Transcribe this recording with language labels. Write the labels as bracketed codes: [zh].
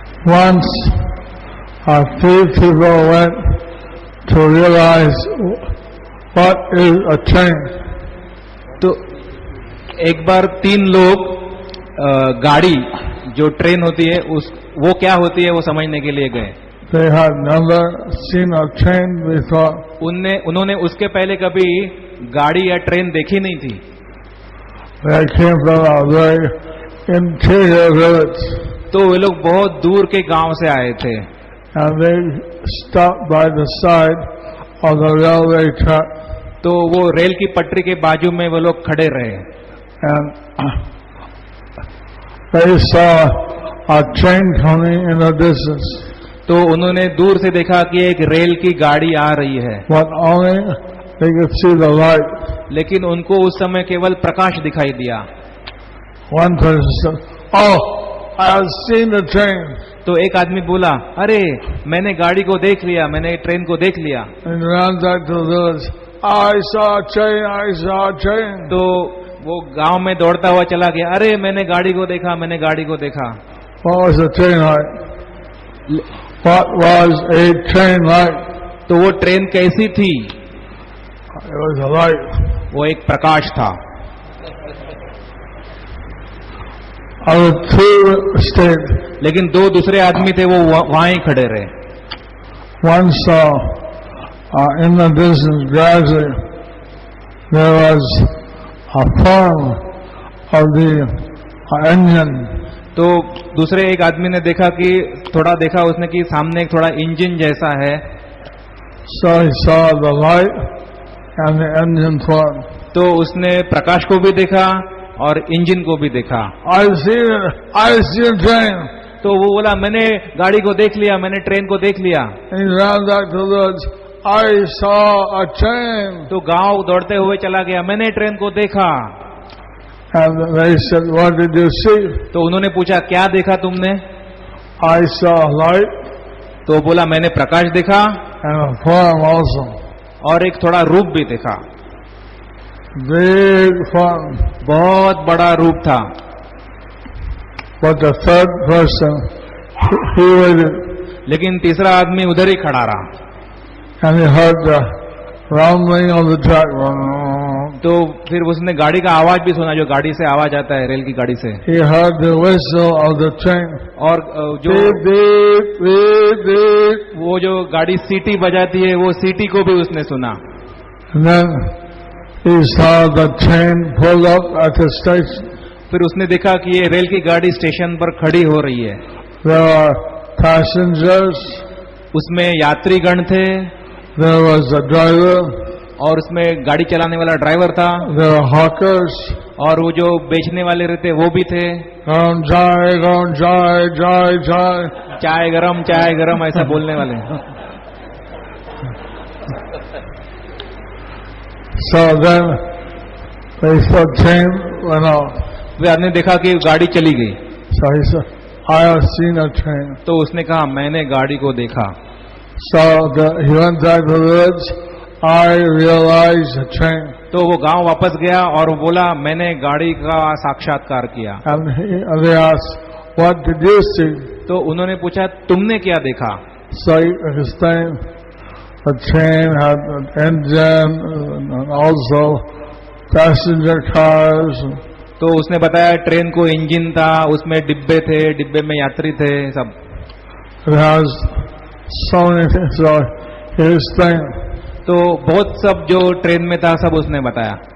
[en] Once a few people went to realize what is a train. [hi] तो एक बार 3 लोग गाड़ी जो ट्रेन होती है वो क्या होती है वो समझने के लिए गए। [en] They had never seen a train before. [hi] उन्होंने उसके पहले कभी गाड़ी या ट्रेन देखी नहीं थी। [en] They came from a very interior village. [hi] तो वे लोग बहुत दूर के गांव से आए थे। [en] And they stopped by the side of the railway track. [hi] तो वो रेल की पटरी के बाजू में वो लोग खड़े रहे। [en] And they saw a train coming in the distance. [hi] तो उन्होंने दूर से देखा कि एक रेल की गाड़ी आ रही है। [en] But only they could see the light. [hi] लेकिन उनको उस समय केवल प्रकाश दिखाई दिया। [en] One person said, "Oh, I have seen the train." [hi] तो एक आदमी बोला, अरे मैंने गाड़ी को देख लिया, मैंने ट्रेन को देख लिया। [en] And ran back to the village. I saw a train. I saw a train. [hi] तो वो गांव में दौड़ता हुआ चला गया, अरे मैंने गाड़ी को देखा, मैंने गाड़ी को देखा। [en] What was the train like? What was a train like? [hi] तो वो ट्रेन कैसी थी? [en] It was a light. [hi] वो एक प्रकाश था। [en] Other two stayed. [hi] लेकिन 2 दूसरे आदमी थे, वो वहां ही खड़े रहे। [en] One saw in the distance gradually there was a form of the engine. [hi] तो दूसरे एक आदमी ने देखा कि थोड़ा देखा उसने कि सामने एक थोड़ा इंजन जैसा है, [en] So he saw the light and the engine form. [hi] तो उसने प्रकाश को भी देखा और इंजन को भी देखा। [en] I see a train. [hi] तो वो बोला मैंने गाड़ी को देख लिया, मैंने ट्रेन को देख लिया। [en] And he ran back to the village. I saw a train. [hi] तो गांव दौड़ते हुए चला गया, मैंने ट्रेन को देखा। [en] And they said, what did you see? [hi] तो उन्होंने पूछा क्या देखा तुमने? [en] I saw light [hi] तो बोला मैंने प्रकाश देखा [en] and a form also. [hi] और एक थोड़ा रूप भी देखा, [en] Big form. [hi] बहुत बड़ा रूप था। [en] But the third person, he waited [hi] लेकिन तीसरा आदमी उधर ही खड़ा रहा। [en] and he heard the rumbling of the track. [hi] तो फिर उसने गाड़ी का आवाज भी सुना, जो गाड़ी से आवाज आता है, रेल की गाड़ी से। [en] He heard the whistle of the train. [hi] और जो Beep, beep, beep, beep. वो जो गाड़ी सीटी बजाती है, वो सीटी को भी उसने सुना। [en] And then he saw the train pull up at the station. [hi] फिर उसने देखा कि ये रेल की गाड़ी स्टेशन पर खड़ी हो रही है। [en] There are passengers. [hi] उसमें यात्रीगण थे [en] There was a driver. [hi] और उसमें गाड़ी चलाने वाला ड्राइवर था [en] There were hawkers. [hi] और वो जो बेचने वाले रहते वो भी थे। Jai, jai, jai. चाय गरम ऐसा बोलने वाले। [en] So then they said train went off. [hi] वे आदमी देखा कि गाड़ी चली गई, [en] So he said, I have seen a train. [hi] तो उसने कहा मैंने गाड़ी को देखा। [en] So he went back to the village. I realized the train. [hi] तो वो गांव वापस गया और वो बोला मैंने गाड़ी का साक्षात्कार किया। [en] And they asked, what did you see? [hi] तो उन्होंने पूछा तुमने क्या देखा? [en] So he explained, the train had an engine and also passenger cars. [hi] तो उसने बताया ट्रेन को इंजन था, उसमें डिब्बे थे, डिब्बे में यात्री थे, सब। [en] It has so many things. So he explained. [hi] तो बहुत सब जो ट्रेन में था सब उसने बताया।